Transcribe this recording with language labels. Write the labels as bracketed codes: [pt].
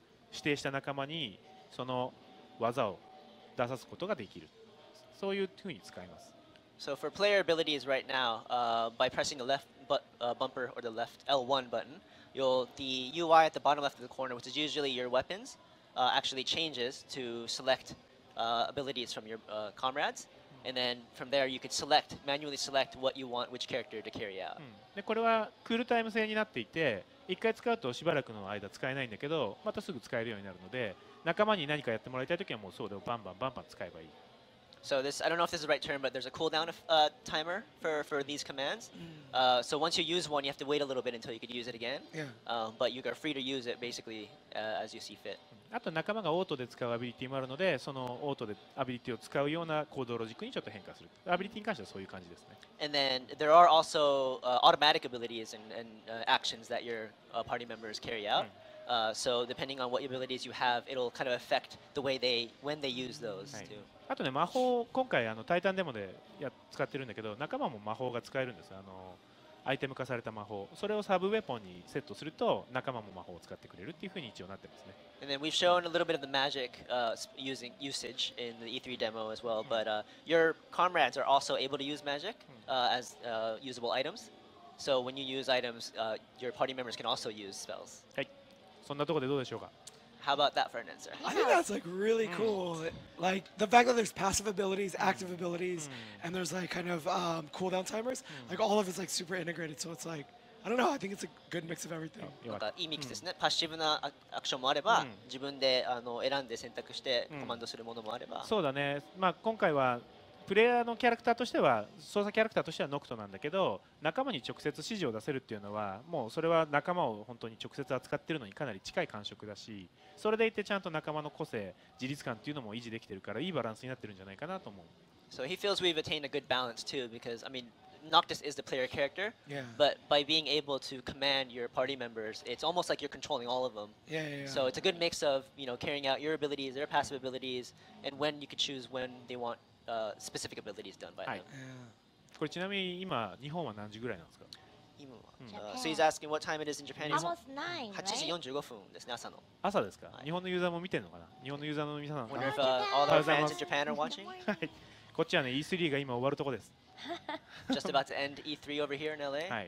[ja] 指定した仲間にその技を出さすことができる。そういうふうに使います。 [en] So for player abilities right now, by pressing the left bumper or the left L1 button, the UI at the bottom left of the corner, which is usually your weapons, actually changes to select abilities from your comrades. And then from there, you could manually select what you want, which character to carry out. [ja] でこれはクールタイム制になっていて、1回使うとしばらくの間使えないんだけど、またすぐ使えるようになるので、仲間に何かやってもらいたいときはもうそうでバンバン使えばいい。 [en] So this, I don't know if this is the right term, but there's a cooldown timer for these commands. So once you use one, you have to wait a little bit until you could use it again. But you are free to use it basically as you see fit. [ja] あと仲間がオートで使うアビリティもあるので、そのオートでアビリティを使うような行動ロジックにちょっと変化する。アビリティに関してはそういう感じですね。 [en] And then there are also automatic abilities and actions that your party members carry out. So depending on what abilities you have, it'll kind of affect the way when they use those too. [ja] あとね、魔法、今回タイタンデモで使ってるんだけど、仲間も魔法が使えるんです。アイテム化された魔法、それをサブウェポンにセットすると仲間も魔法を使ってくれるっていうふうに一応なってますね。 [en] And then we've shown a little bit of the magic usage in the E3 demo as well, but your comrades are also able to use magic as usable items. So when you use items, your party members can also use spells. [ja] はい、そんなところでどうでしょうか。 [en] How about that for an answer? I think that's like really cool. Like the fact that there's passive abilities, active abilities, and there's like kind of cooldown timers. Like all of it's like super integrated. So it's like I don't know. I think it's a good mix of everything. [ja] なんかいいミックスですね。パッシブなアクションもあれば、自分で選んで選択してコマンドするものもあれば。そうだね。まあ今回はプレイヤーのキャラクターとしては操作キャラクターとしてはノクトなんだけど、仲間に直接指示を出せるっていうのはもうそれは仲間を本当に直接扱っているのにかなり近い感触だし、それでいてちゃんと仲間の個性、自立感っていうのも維持できてるからいいバランスになってるんじゃないかなと思う。 [en] So he feels we've attained a good balance too, because I mean, Noctis is the player character, but by being able to command your party members, it's almost like you're controlling all of them. So it's a good mix of carrying out your abilities, their passive abilities, and when you could choose when they want specific abilities done by them. [ja] これちなみに今日本は何時ぐらいなんですか？ [en] So he's asking what time it is in Japan. Almost 9, [ja] 8時45分ですね、朝の。朝ですか？日本のユーザーも見てるのかな？日本のユーザーの皆さん。 [en] Wonder if all our fans in Japan are watching. [ja] こっちはね E3 が今終わるとこです。 [en] Just about to end E3 over here in LA.